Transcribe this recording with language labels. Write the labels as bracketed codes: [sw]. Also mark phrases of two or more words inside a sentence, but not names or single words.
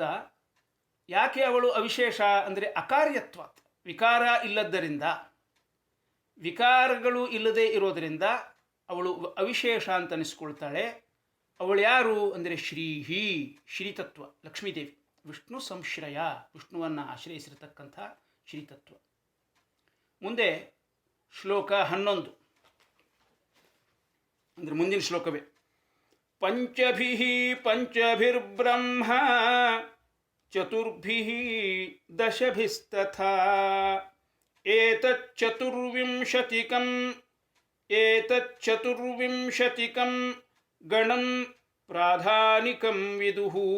[kn] ಯಾಕೆ ಅವಳು ಅವಿಶೇಷ ಅಂದರೆ ಅಕಾರ್ಯತ್ವ, ವಿಕಾರ ಇಲ್ಲದ್ದರಿಂದ, ವಿಕಾರಗಳು ಇಲ್ಲದೆ ಇರೋದರಿಂದ ಅವಳು ಅವಿಶೇಷ ಅಂತ ಅನಿಸ್ಕೊಳ್ತಾಳೆ. ಅವಳು ಯಾರು ಅಂದರೆ ಶ್ರೀಹಿ, ಶ್ರೀತತ್ವ ಲಕ್ಷ್ಮೀದೇವಿ, ವಿಷ್ಣು ಸಂಶ್ರಯ ವಿಷ್ಣುವನ್ನು ಆಶ್ರಯಿಸಿರತಕ್ಕಂಥ ಶ್ರೀತತ್ವ. ಮುಂದೆ ಶ್ಲೋಕ 11 ಅಂದರೆ ಮುಂದಿನ ಶ್ಲೋಕವೇ. [sa] ಪಂಚಭಿಃ ಪಂಚಭಿರ್ಬ್ರಹ್ಮ ಚತುರ್ಭಿಃ ದಶಭಿಸ್ತಥಾ ಏತಚ್ಚತುರ್ವಿಂಶತಿಕಂ ಗಣಂ ಪ್ರಾಧಾನಿಕಂ ವಿದುಃ.